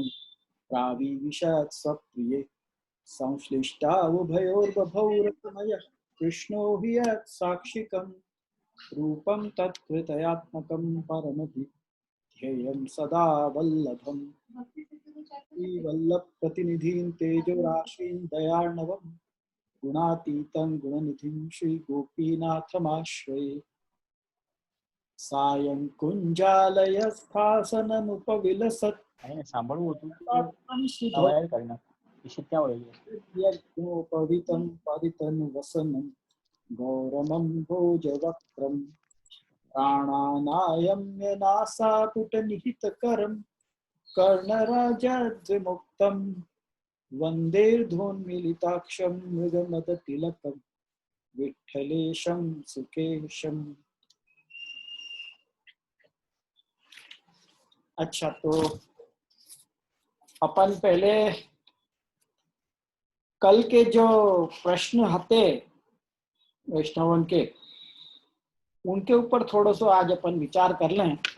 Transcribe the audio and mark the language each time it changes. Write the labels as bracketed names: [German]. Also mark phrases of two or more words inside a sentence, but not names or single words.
[Sanskrit] प्राविविशत् स्वप्रिये संश्लिष्टा उभयोर्बभौ रसमयः कृष्णो हि यत् साक्षिकं रूपं तत्कृतयात्मकं परमधि ध्येयं सदा वल्लभम् वल्लभ प्रतिनिधिं तेजो राशिं दयार्णवं गुणातीतं गुणनिधिं श्री गोपीनाथमाश्रये सायं कुञ्जालयस्थासनमुपविलसत् [Gujarati] સાંભળવું હતું કરી નાખ ઈશિત ક્યાં વળી [Sanskrit] यज्ञोपवितं परितनुवसनं गौरमं भोजवक्त्रं प्राणानायम्य नासापुटनिहितकरं कर्णराजद्विमुक्तं वन्देर्धोन्मीलिताक्षं मृगमदतिलकं विठ्ठलेशं सुकेशम्. [Hindi] अच्छा, तो अपन पहले कल के जो प्रश्न हते वैष्णवन के, उनके ऊपर थोड़ा सा आज अपन विचार कर लें.